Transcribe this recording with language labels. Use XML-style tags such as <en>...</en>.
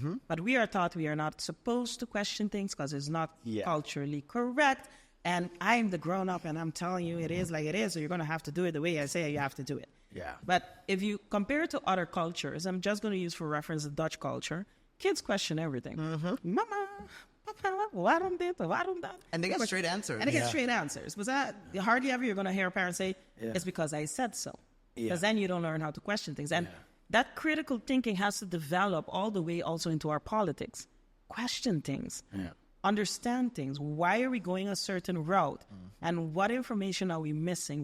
<en>But we are taught we are not supposed to question things because it's not culturally correct. And I'm the grown-up and I'm telling you it is like it is, so you're going to have to do it the way I say you have to do it. Yeah. But if you compare it to other cultures, I'm just going to use for reference the Dutch culture, kids question everything.</en> <nl>Mama, papa, waarom dit, waarom dat?</nl> <en>And they get straight answers. And they get straight answers. Was that hardly ever you're going to hear a parent say, it's because I said so. Because then you don't learn how to question things. And that critical thinking has to develop all the way also into our politics. Question things. Understand things. Why are we going a certain route? And what information are we missing?</en>